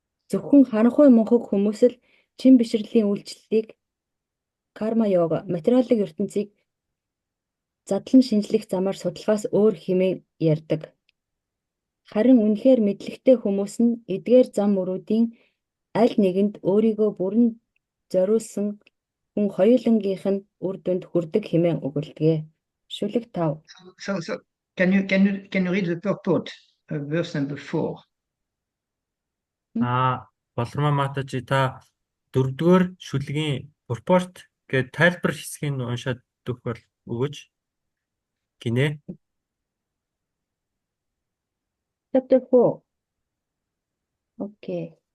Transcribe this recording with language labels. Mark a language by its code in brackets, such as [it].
[mn] Зөвхөн харанхуй мунхаг хүмүүс л чин бишрэлийн үйлчлэлийг карма йога, материалын ертөнцийг задлан шинжлэх замаар судалгаас өөр хэмээн ярьдаг. Харин үнэхээр мэдлэгтэй хүмүүс нь эдгээр зам мөрүүдийн аль нэгэнд өөрийгөө бүрэн зориулсан хүн хоёулангийнх нь үр дүнд хүрдэг хэмээн өгүүлдэг. Шүлэг 5. [en] So can you read the purport of verse number 4? [mn] Болормоо Матажи та 4-р шүлгийн purport гэдэг тайлбар хэсгийг уншаад өгөөч гинэ. [en] Chapter 4. Окей.